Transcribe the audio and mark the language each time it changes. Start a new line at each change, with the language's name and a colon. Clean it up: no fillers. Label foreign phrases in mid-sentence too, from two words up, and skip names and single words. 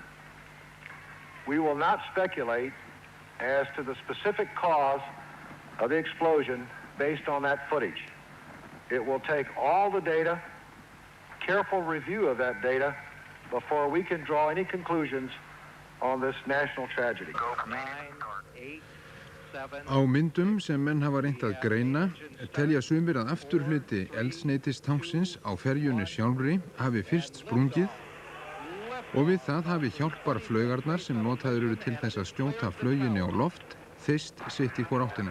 English: We will not speculate as to the specific cause of the explosion based on that footage. It will take all the data, careful review of that data, before we can draw any conclusions on this national tragedy. 9, 8, 7.
Icelandic: Á myndum sem menn hafa reynt að greina telja sumir að afturhluti eldsneytistanksins á ferjunni sjálfri hafi fyrst sprungið og við það hafi hjálparflaugarnar sem notaður eru til þess að skjóta flauginni á loft þeyst sitt í hvor áttina.